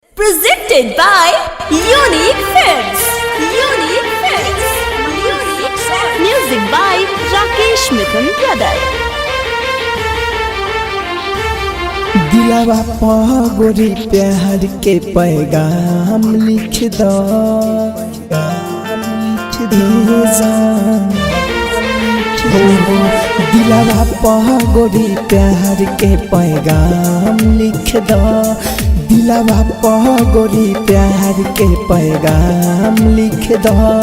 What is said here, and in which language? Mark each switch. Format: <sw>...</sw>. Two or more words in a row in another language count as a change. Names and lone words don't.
<en>Presented by Unique Films. Unique Films. Unique Films. Music by Rakesh Mithun Brother.</en> <bho>दिलावा गोरी प्यार के पैगाम लिख दो, दिलावा गोरी प्यार के पैगाम लिख दो, दिलावा गोरी प्यार के पैगाम लिख दो।</bho>